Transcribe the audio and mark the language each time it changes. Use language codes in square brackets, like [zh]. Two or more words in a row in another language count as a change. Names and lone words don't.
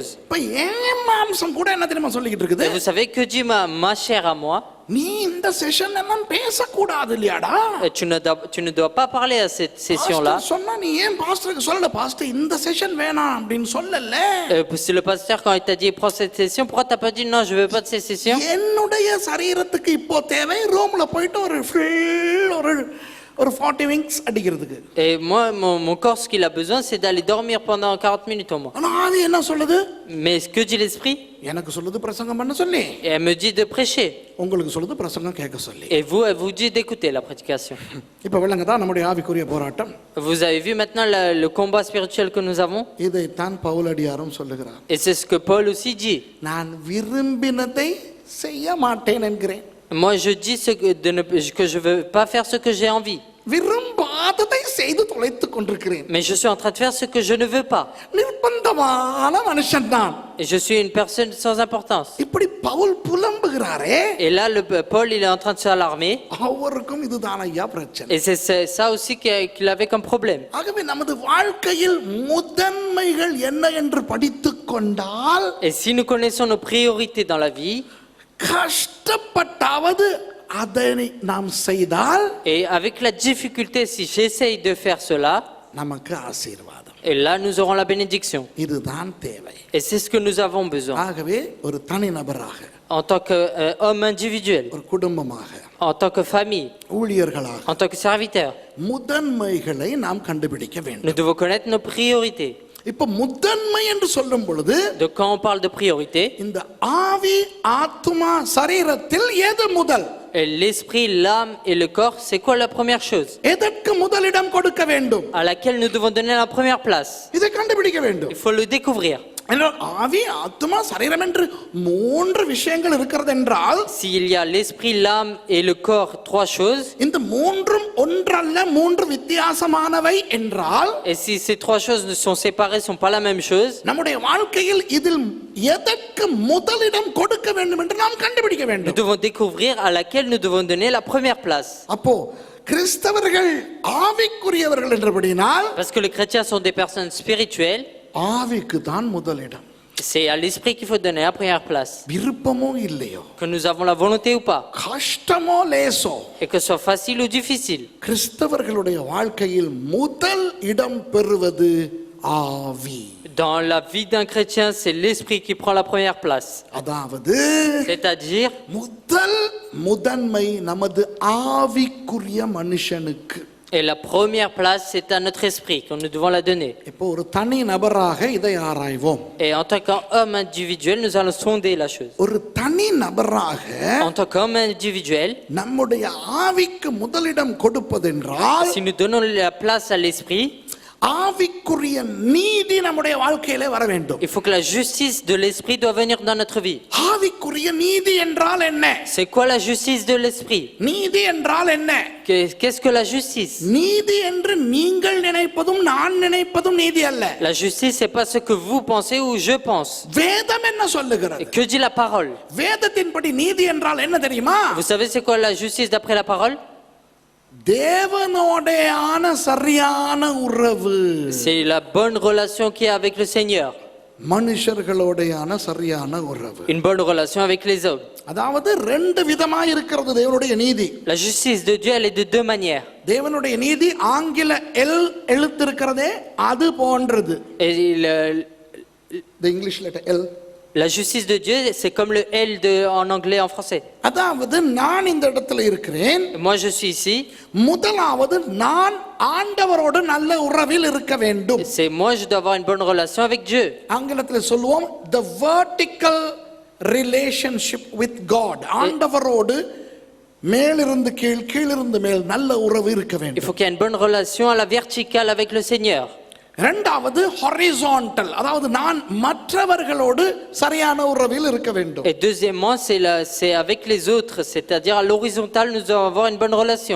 [ta] இப்ப ஏன் மாம்சம் கூட என்ன தெரியுமா சொல்லிக்கிட்டு இருக்குது, [fr] Et vous savez que dit ma chair à moi, [ta] நீ இந்த செஷன் எல்லாம் பேசக்கூடாது இல்லையாடா, [fr] tu ne dois pas parler à cette session-là. [ta] சொன்னா நீ ஏன் பாஸ்டருக்கு சொல்லல, பாஸ்டர் இந்த செஷன் வேணாம் அப்படின்னு சொல்லல. [fr] Si le pasteur, quand il t'a dit prends cette session, pourquoi t'as pas dit non, je veux pas de cette session? [ta] என்னுடைய சரீரத்துக்கு இப்போ தேவை ரூம்ல போயிட்டு ஒரு 40 விங்ஸ் அடிக்கிறதுக்கு. [fr] Et moi, mon corps, ce qu'il a besoin, c'est d'aller dormir pendant 40 minutes au moins. [ta] ஆனா ஆவி என்ன சொல்லுது? [fr] Mais ce que dit l'esprit? [ta] எனக்கு சொல்லுது பிரசங்கம் பண்ண சொல்லி, [fr] Et elle me dit de prêcher. [ta] உங்களுக்கு சொல்லுது பிரசங்கம் கேட்க சொல்லி. [fr] Et elle vous dit d'écouter la prédication. [ta] இப்போ விளங்குதா நம்முடைய ஆவிக்குரிய போராட்டம்? [fr] Vous avez vu maintenant le combat spirituel que nous avons? [ta] இதைத்தான் பவுலடியாரும் சொல்லுகிறார். [fr] Et c'est ce que Paul aussi dit. [ta] நான் விரும்பினதை செய்ய மாட்டேன் என்கிறேன். [fr] Moi, je dis que je veux pas faire ce que j'ai envie. [ta] விரும்பாததை செய்து தொலைத்துக் கொண்டிருக்கிறேன். [fr] Mais je suis en train de faire ce que je ne veux pas. [ta] நிர்பந்தமான மனுஷன் தான். [fr] Et je suis une personne sans importance. [ta] இப்படி பவுல் புலம்புகிறாரே, [fr] Et là, Paul, il est en train de s'alarmer. [ta] அவருக்கும் இதுதான் ஐயா பிரச்சனை. [fr] Et c'est ça aussi qu'il avait comme problème. [ta] ஆகவே நமது வாழ்க்கையில் முதன்மைகள் என்ன என்று படித்துக் கொண்டால், [fr] Et si nous connaissons nos priorités dans la vie, [ta] கஷ்டப்பட்டாவது அதை நாம் செய்தால், [fr] et avec la difficulté, si j'essaye de faire cela, [ta] நமக்கு ஆசீர்வாதம். [fr] et là, nous aurons la bénédiction. [ta] இதுதான் தேவை. [fr] Et c'est ce que nous avons besoin. [ta] ஆகவே ஒரு தனிநபராக, [fr] En tant qu'homme individuel, [ta] ஒரு குடும்பமாக, [fr] en tant que famille, [ta] ஊழியர்களாக [fr] en tant que serviteur, [ta] முதன்மைகளை நாம் கண்டுபிடிக்க வேண்டும். [fr] nous devons connaître nos priorités. [ta] இப்ப முதன்மை என்று சொல்லும் பொழுது, [fr] Donc quand on parle de priorité, [ta] இந்த ஆவி ஆத்மா சரீரத்தில் எது முதல்? [fr] l'esprit, l'âme et le corps, c'est quoi la première chose [ta] எதற்கு முதலிடம் கொடுக்க வேண்டும்? [fr] à laquelle nous devons donner la première place? [ta] இதை கண்டுபிடிக்க வேண்டும். [fr] Il faut le découvrir. [ta] ஆவி ஆத்மா சரீரம் என்று மூன்று விஷயங்கள் இருக்கிறது என்றால், [fr] S'il y a l'esprit, l'âme et le corps, trois choses, [ta] இந்த மூன்றும் ஒன்றல்ல மூன்று வித்தியாசமானவை என்றால், [fr] et si ces trois choses ne sont séparées, sont pas la même chose, [ta] நம்முடைய வாழ்க்கையில் இதில் எதற்கு முதலிடம் கொடுக்க வேண்டும் என்று நாம் கண்டுபிடிக்க [fr] nous [ta] வேண்டும். [fr] devons découvrir à laquelle nous devons donner la première place. [ta] அப்போ கிறிஸ்தவர்கள் ஆவிக்குரியவர்கள் என்றபடினால், [fr] Parce que les chrétiens sont des personnes spirituelles, [ta] ஆவிக்கு தான் முதலிடம். [fr] c'est à l'esprit qu'il faut donner la première place. [ta] விருப்பமோ இல்லையோ, [fr] Que nous avons la volonté ou pas, [ta] கஷ்டமோ லேசோ, [fr] et que ce soit facile ou difficile. [ta] கிறிஸ்தவர்களுடைய வாழ்க்கையில் முதல் இடம் பெறுவது ஆவி. [fr] Dans la vie d'un chrétien, c'est l'esprit qui prend la première place. [ta] அதாவது [fr] C'est-à-dire, [ta] முதன்மை நமது ஆவிக்குரிய மனுஷனுக்கு. [fr] Et la première place, c'est à notre esprit que nous devons la donner. [ta] இப்போ ஒரு தனி நபராக இதை ஆராய்வோம். [fr] Et en tant qu'homme individuel, nous allons sonder la chose. [ta] ஒரு தனி நபராக [fr] En tant qu'homme individuel, [ta] நம்முடைய ஆவிக்கு முதலிடம் கொடுப்பதென்றால் [fr] si nous donnons la place à l'esprit, [ta] ஆவிக்குரிய நீதி நம்முடைய வாழ்க்கையிலே வர வேண்டும். [fr] il faut que la justice de l'esprit doit venir dans notre vie. [ta] ஆவிக்குரிய நீதி என்றால் என்ன? [fr] C'est quoi la justice de l'esprit? [ta] நீதி என்றால் என்ன? [fr] Qu'est-ce que la justice? [ta] நீதி என்று நீங்கள் நினைப்பதும் நான் நினைப்பதும் நீதி அல்ல. [fr] La justice, c'est pas ce que vous pensez ou je pense. [ta] வேதம் என்ன [fr] Et [ta] சொல்லுகிறது? [fr] que dit la parole? [ta] வேதத்தின்படி நீதி என்றால் என்ன தெரியுமா? [fr] Vous savez c'est quoi la justice d'après la parole? [ta] தேவனோடையான சரியான உறவு. [fr] C'est la bonne relation qu'il y a avec le Seigneur. [ta] மனுஷர்களோடையான சரியான உறவு. [fr] Une bonne relation avec les hommes. [ta] அதாவது ரெண்டு விதமா இருக்கிறது தேவனுடைய நீதி. [fr] La justice de Dieu, elle est de deux manières. [ta] தேவனுடைய நீதி ஆங்கில எல் எழுத்து இருக்கிறதே அது போன்றது. [fr] Et [en] the English letter L. [fr] la justice de Dieu, c'est comme le L en anglais, en français. [ta] அதாவது நான் இந்த இடத்துல இருக்கிறேன். [fr] Moi, je suis ici. [ta] முதலாவது நான் ஆண்டவரோடு நல்ல உறவில் இருக்க வேண்டும். [fr] C'est moi, je dois avoir une bonne relation avec Dieu. [ta] ஆங்கிலத்தில் சொல்லுவோம் [en] the vertical relationship with God. [ta] ஆண்டவரோடு மேலிருந்து கீழ் கீழிருந்து மேல் நல்ல உறவு இருக்க [fr] Il [ta] வேண்டும். [fr] faut qu'il y ait une bonne relation à la verticale avec le Seigneur. [ta] இரண்டாவது horizontal, அதாவது நான் மற்றவர்களோடு சரியான உறவில் இருக்க வேண்டும். [fr] Et deuxièmement, c'est avec les autres, c'est-à-dire à l'horizontale, nous devons avoir une bonne relation.